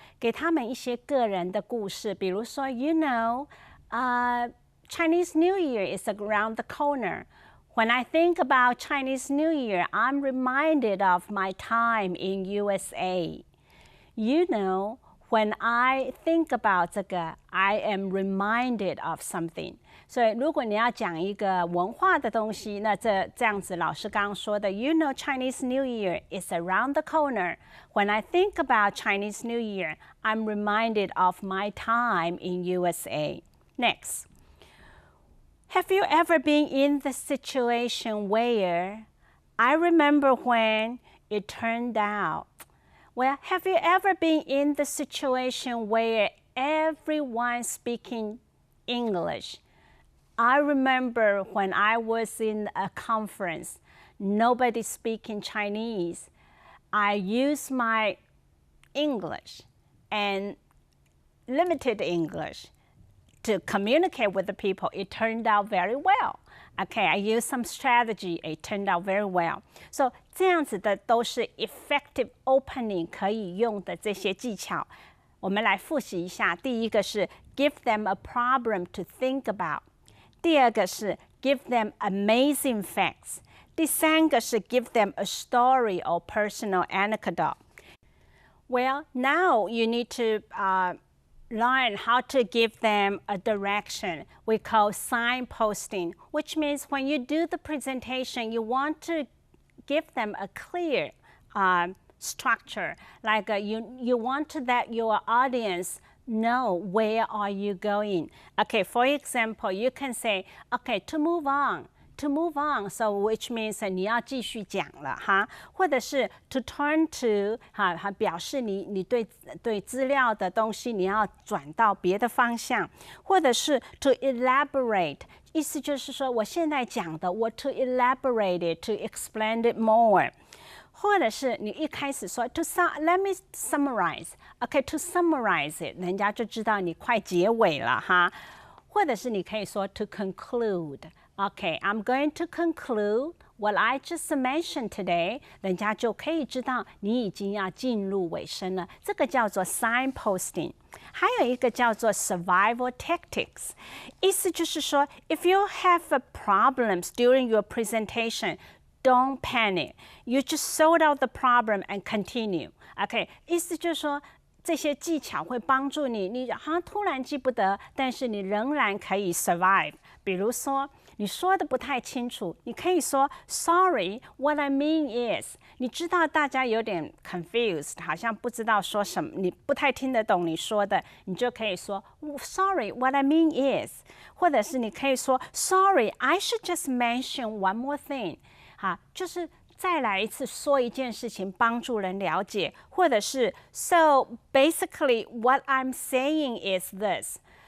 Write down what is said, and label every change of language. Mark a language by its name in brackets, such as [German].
[Chinese] 给他们一些个人的故事，比如说 [English] You know, Chinese New Year is around the corner. When I think about Chinese New Year, I'm reminded of my time in USA. You know, when I think about 这个 I am reminded of something. [Chinese] 所以如果你要讲一个文化的东西，那这样子老师刚刚说的 [English] You know Chinese New Year is around the corner. When I think about Chinese New Year, I'm reminded of my time in USA. Next. Have you ever been in the situation where I remember when it turned out? Well, have you ever been in the situation where everyone's speaking English? I remember when I was in a conference, nobody speaking Chinese. I used my English and limited English to communicate with the people. It turned out very well. Okay, I used some strategy. It turned out very well. [Chinese] So 这样子的都是 effective opening 可以用的这些技巧。我们来复习一下。第一个是 [English] give them a problem to think about。 [Chinese] 第二个是 [English] give them amazing facts。 [Chinese] 第三个是 [English] give them a story or personal anecdote. Well, now you need to learn how to give them a direction. We call signposting, which means when you do the presentation, you want to give them a clear structure. Like you want to let your audience know where are you going. Okay, for example, you can say, okay, to move on. To move on, so which means [Chinese] 你要继续讲了哈，或者是 [English] to turn to [Chinese] 表示你对资料的东西你要转到别的方向，或者是 [English] to elaborate， [Chinese] 意思就是说我现在讲的我 [English] to elaborate it, to explain it more。 [Chinese] 或者是你一开始说 [English] let me summarize, okay, to summarize it， [Chinese] 人家就知道你快结尾了哈。或者是你可以说 [English] to conclude。Okay, I'm going to conclude what I just mentioned today. [Chinese] 人家就可以知道你已经要进入尾声了。这个叫做 signposting。还有一个叫做 survival tactics。意思就是说 [English] if you have problems during your presentation, don't panic. You just sort out the problem and continue. [Chinese] Okay, 意思就是说这些技巧会帮助你，你好像突然记不得，但是你仍然可以 survive。比如说你说的不太清楚，你可以说 [English] Sorry, what I mean is， [Chinese] 你知道大家有点 confused， 好像不知道说什么，你不太听得懂你说的，你就可以说 Sorry, what I mean is， 或者是你可以说 [English] Sorry, I should just mention one more thing， [Chinese] 好，就是再来一次说一件事情，帮助人了解，或者是 [English] So basically what I'm saying is this，